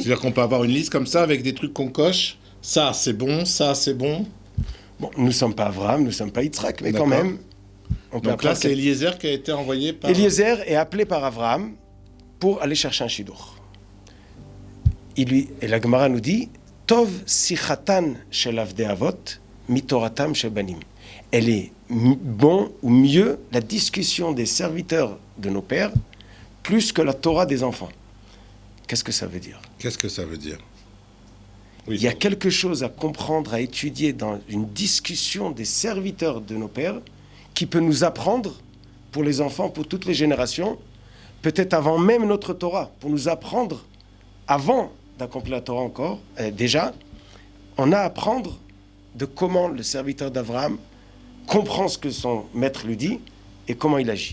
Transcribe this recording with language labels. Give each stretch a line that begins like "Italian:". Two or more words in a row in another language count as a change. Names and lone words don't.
French: C'est-à-dire qu'on peut avoir une liste comme ça avec des trucs qu'on coche. Ça, c'est bon, ça, c'est bon. Bon, nous ne sommes pas Abraham, nous ne sommes pas Yitzhak, mais D'accord. quand même... Donc là, c'est Eliezer qui a été envoyé par... Eliezer est appelé par Abraham pour aller chercher un chidour. Et la Gemara nous dit «
Hebrew: טוב שיחתן של עבדי אבות מתורתן של בנים
French: » Elle est bon ou mieux la discussion des serviteurs de nos pères plus que la Torah des enfants. Qu'est-ce que ça veut dire ? Oui. Il y a quelque chose à comprendre, à étudier dans une discussion des serviteurs de nos pères qui peut nous apprendre, pour les enfants, pour toutes les générations, peut-être avant même notre Torah, pour nous apprendre, avant d'accomplir la Torah encore, déjà, on a à apprendre de comment le serviteur d'Abraham comprend ce que son maître lui dit et comment il agit.